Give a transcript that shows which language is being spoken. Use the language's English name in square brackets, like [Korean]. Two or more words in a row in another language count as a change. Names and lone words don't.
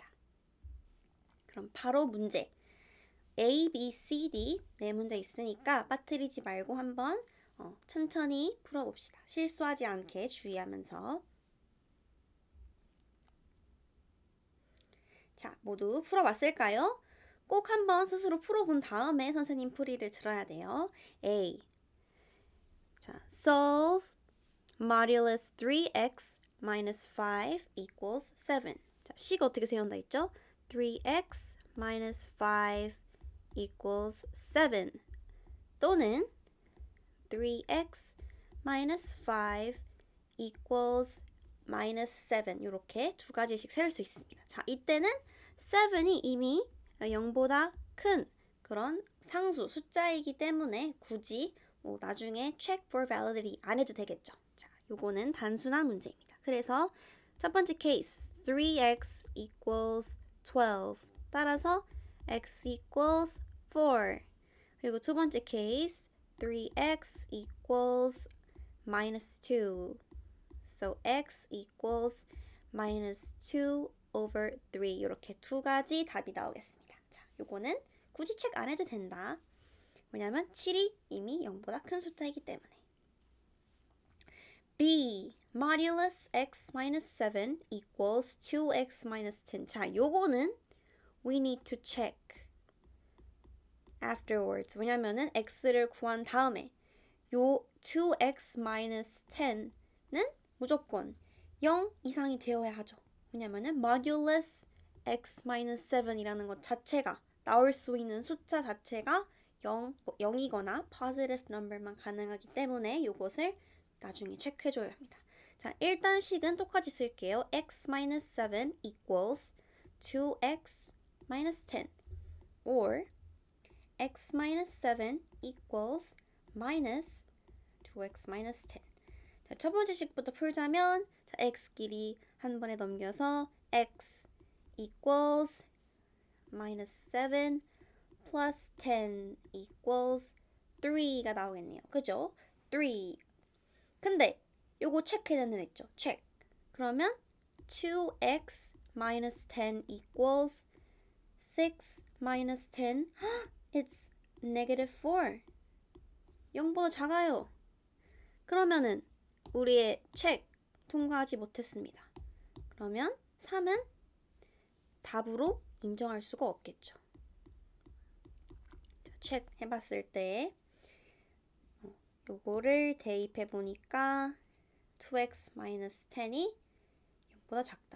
[Korean] 그럼 바로 문제 A, B, C, D 네 문제 있으니까 빠뜨리지 말고 한번 천천히 풀어봅시다. 실수하지 않게 주의하면서. 자, 모두 풀어봤을까요? 꼭 한번 스스로 풀어본 다음에 선생님 풀이를 들어야 돼요. A. [English] 자, solve modulus 3x minus 5 equals 7. [Korean] 자, 식 어떻게 세운다 했죠? [English] 3x minus 5 equals 7 [Korean] 또는 [English] 3x minus 5 equals minus 7 [Korean] 이렇게 두 가지씩 세울 수 있습니다. 자, 이때는 7이 이미 0보다 큰 그런 상수 숫자이기 때문에 굳이 나중에 [English] check for validity [Korean] 안 해도 되겠죠. 자, 요거는 단순한 문제입니다. 그래서 첫 번째 케이스 [English] 3x equals 12 [Korean] 따라서 [English] x equals 4 [Korean] 그리고 두 번째 케이스 [English] 3x equals minus 2 so x equals minus 2 over 3 [Korean] 이렇게 두 가지 답이 나오겠습니다. 자, 요거는 굳이 체크 안 해도 된다. 왜냐면 7이 이미 0보다 큰 숫자이기 때문에. B. [English] Modulus x minus 7 equals 2x minus 10. [Korean] 자, 요거는 [English] we need to check afterwards. [Korean] 왜냐면은 x를 구한 다음에 요 [English] 2x minus 10 [Korean] 는 무조건 0 이상이 되어야 하죠. 왜냐면은 [English] modulus x minus 7 [Korean] 이라는 것 자체가 나올 수 있는 숫자 자체가 0이거나 [English] positive number [Korean] 만 가능하기 때문에 이것을 나중에 체크해줘야 합니다. 자, 일단 식은 똑같이 쓸게요. [English] x minus 7 equals 2x minus 10 or x minus 7 equals minus 2x minus 10. [Korean] 자, 첫 번째 식부터 풀자면 자, x끼리 한 번에 넘겨서 [English] x equals minus 7 plus 10 equals 3 [Korean] 가 나오겠네요. 그죠? 3. 근데 요거 체크해야 되는 했죠? [English] check. 그러면 2x minus 10 equals 6 minus 10. It's negative 4. [Korean] 0보다 작아요. 그러면은 우리의 check 통과하지 못했습니다. 그러면 3은 답으로 인정할 수가 없겠죠. 체크 해봤을 때 요거를 대입해 보니까 [English] 2x minus 10 [Korean] 이 0보다 작다.